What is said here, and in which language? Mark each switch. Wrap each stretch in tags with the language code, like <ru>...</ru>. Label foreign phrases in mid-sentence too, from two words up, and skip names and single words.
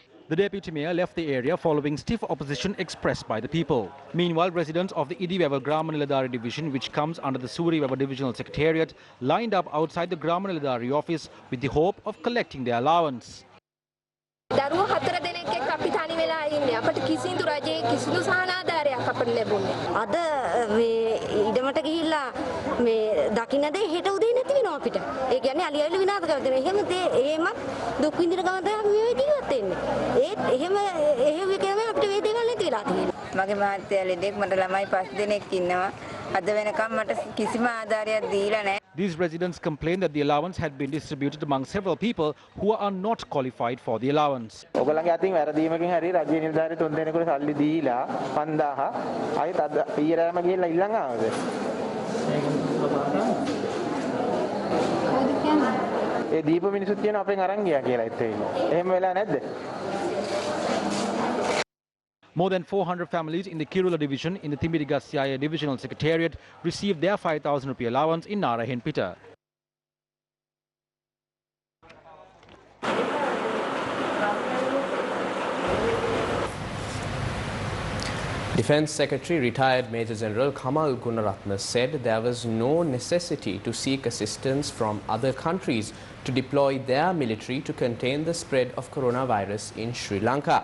<en>The deputy mayor left the area following stiff opposition expressed by the people. Meanwhile, residents of the Idiwewa Grama division, which comes under the Suriwewa Divisional Secretariat, lined up outside the Grama office with the hope of collecting their allowance.</en> <si>දරුවෝ 4 දෙනෙක් එක්ක අපි තනි වෙලා ඉන්නේ. අපිට කිසිදු රජයේ කිසිදු සහනාධාරයක් අපිට ලැබුණේ. අද මේ ඉඩමට ගිහිල්ලා මේ දකින්න දේ හෙට උදේ නැති වෙනවා අපිට. ඒ කියන්නේ අලියවිලි විනාශ කර දෙනවා. එහෙම දේ එහෙමත් දුක් විඳින ගමන් තමයි අපි මේ ජීවත් වෙන්නේ. ඒත් එහෙම කියනවා අපිට මේ දේවල් නැති වෙලා තියෙනවා. මගේ මහත්තයා ලෙඩෙක් මට ළමයි 5 දෙනෙක් ඉන්නවා. අද වෙනකම් මට කිසිම ආධාරයක් දීලා නැහැ.</si> <en>These residents complained that the allowance had been distributed among several people who are not qualified for the allowance.</en> <si>ඔයගොල්ලන්ගේ අතින් වැරදීමකින් හරි රජයේ නිලධාරී තුන් දෙනෙකුට සල්ලි දීලා 5000 ආයෙත් අද ඊයරෑම ගිහලා ඉල්ලන් ආවද? ඒ දීප මිනිස්සුත් කියන අපෙන් අරන් ගියා කියලා හිතෙන්නේ. එහෙම වෙලා නැද්ද?</si> <en>More than 400 families in the Kirula division in the Timirigasyaya Divisional Secretariat received their 5,000 rupee allowance in Narahenpita. Defence Secretary retired Major General Kamal Gunaratne said there was no necessity to seek assistance from other countries to deploy their military to contain the spread of coronavirus in Sri Lanka.</en>